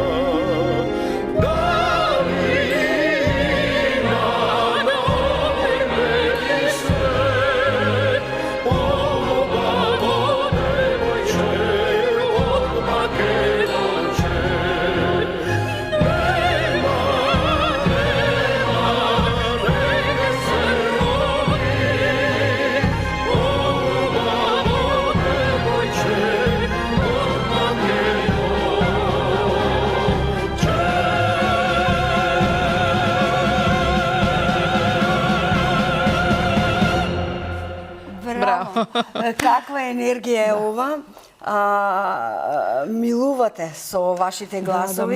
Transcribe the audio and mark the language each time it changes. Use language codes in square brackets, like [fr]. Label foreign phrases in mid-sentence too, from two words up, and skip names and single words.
[mk] Да ли има на овој неки свет обаво девојче од Македонче? Нема, нека се роди обаво девојче од Македонче. Браво. Каква енергија е ова? Милувате со вашите гласови.